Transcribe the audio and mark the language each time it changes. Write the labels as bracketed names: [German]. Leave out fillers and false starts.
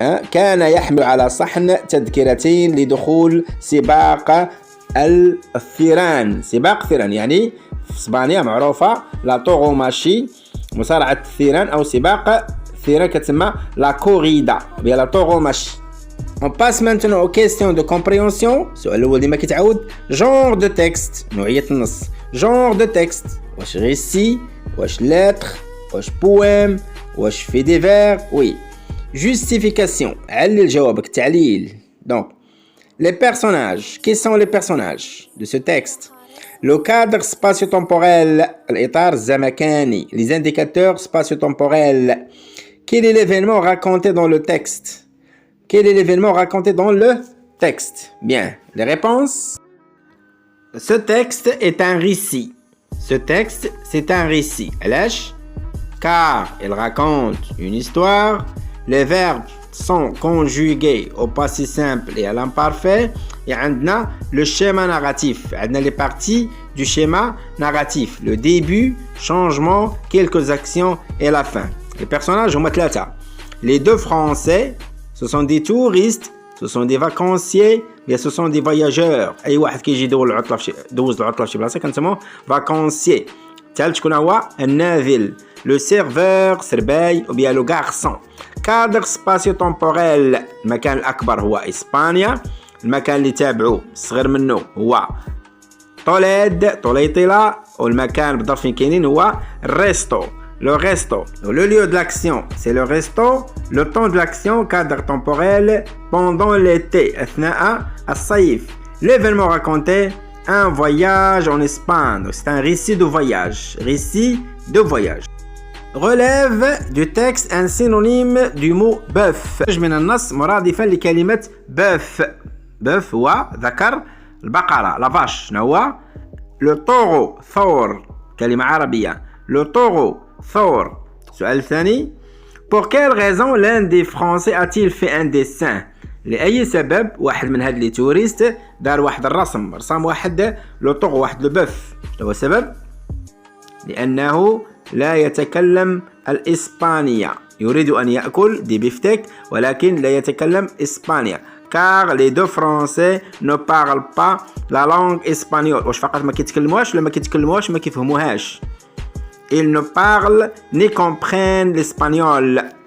[Arabic] كان يحمل على صحن تذكرتين لدخول سباق الثيران. سباق الثيران يعني في اسبانيا معروفة لا طوغوماشي، مصارعة الثيران أو سباق الثيران كتسمى لا كوريدا ولا لا طوغوماشي. [French] On passe maintenant aux questions de compréhension. [Arabic] السؤال الأول ديما كيتعاود. [French] genre de texte نوعية النص. genre de texte واش récit واش lettre واش poème واش fait des vers. oui. [Arabic] justification علل جوابك تعليل. [French] donc les personnages. qui sont les personnages de ce texte? le cadre spatio-temporel الإطار الزمكاني. les indicateurs spatio-temporels. quel est l'événement raconté dans le texte? Quel est l'événement raconté dans le texte? Bien, les réponses. Ce texte est un récit. Ce texte, c'est un récit. علاش؟ car il raconte une histoire. Les verbes sont conjugués au passé simple et à l'imparfait. Et عندنا le schéma narratif. عندنا les parties du schéma narratif. Le début, changement, quelques actions et la fin. Les personnages هما ثلاثة. Les deux Français, ce sont des touristes, ce sont des vacanciers, mais ce sont des voyageurs. [Arabic] أي واحد كيجي يدوز العطلة في شي بلاصة كنسموه vacancier. ثالث شكون هو؟ الناذل. [French] le serveur سرباي ou bien le garçon. [Arabic] cadre spatio-temporel المكان الأكبر هو إسبانيا. المكان اللي تابعه الصغير منه هو طوليطلة. والمكان بالضبط فين كاينين هو الريستو. [French] Le resto. Le lieu de l'action, c'est le resto. Le temps de l'action, cadre temporel, pendant l'été, أثناء الصيف. L'événement raconté, un voyage en Espagne. C'est un récit de voyage. Récit de voyage. Relève du texte un synonyme du mot bœuf. [Arabic] من النص مرادفا لكلمة bœuf. bœuf هو ذكر البقرة la vache. شنو هو؟ le taureau ثور كلمة عربية. [French] le taureau Thor. السؤال الثاني. Pour quelle raison l'un des Français a-t-il fait un dessin? [Arabic] لأي سبب واحد من هاد لي توريست دار واحد الرسم رسم واحد لو طوغ واحد لو بوف. شنو هو السبب؟ لأنه لا يتكلم الإسبانية. يريد أن يأكل دي بيفتيك ولكن لا يتكلم إسبانيا. [French] car les deux Français ne parlent pas la langue espagnole. [Arabic] واش فقط ما كيتكلموهاش ولا ما كيتكلموهاش ما كيفهموهاش؟ Ils ne parlent ni comprennent l'espagnol.